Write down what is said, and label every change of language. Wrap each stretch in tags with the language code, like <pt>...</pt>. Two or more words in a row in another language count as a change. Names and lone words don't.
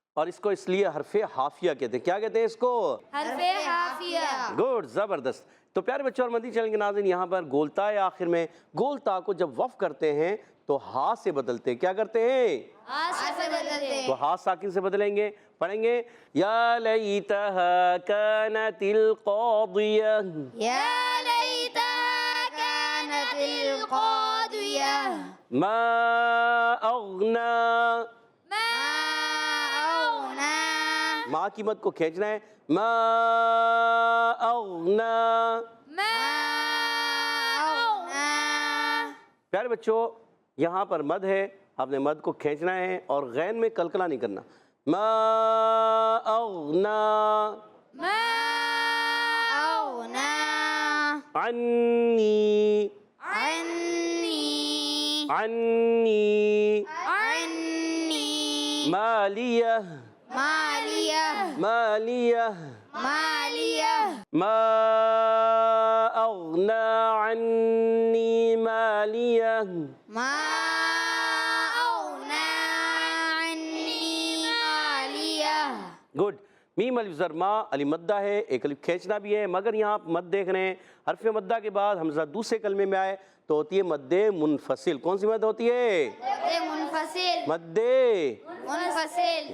<ur>اور اس کو اس لیے حرف حافیہ کہتے ہیں. کیا کہتے ہیں اس کو؟ حرف حافیہ. گڈ، زبردست. تو پیارے بچوں اور مدنی چینل کے ناظرین، یہاں پر گولتا ہے آخر میں. گولتا کو جب وقف کرتے ہیں تو ہا سے بدلتے ہیں. کیا کرتے ہیں؟ ہا سے بدلتے ہیں. تو ہا ساکن سے بدلیں گے. پڑھیں گے</ur> <ar>یا لیتہا کانت القاضیہ. یا لیتہا کانت القاضیہ. ما اغنا. ما اغنا.</ar> <ur>ماں کی مد کو کھینچنا ہے.</ur> <ar>ما اغنا. ما اغنا.</ar> <ur>پیارے بچوں یہاں پر مد ہے، آپ نے مد کو کھینچنا ہے اور غین میں کلکلہ نہیں کرنا.</ur> <ar>ما اغنا. ما اغنا. عنی. عنی. عنی. عنی. مالیہ. مالیہ. مالیہ. مالیہ. ما اغنا عنی مالیہ. ما</ar> <ur>गुड। میم الف زر ما علی مدہ ہے، ایک الف کھینچنا بھی ہے، مگر یہاں آپ مد دیکھ رہے ہیں حرف مدہ کے بعد ہمزہ دوسرے کلمے میں آئے تو ہوتی ہے مدِ منفصل. کون سی مد ہوتی ہے? मुनफसिल। मद्दे मुनफसिल।</ur>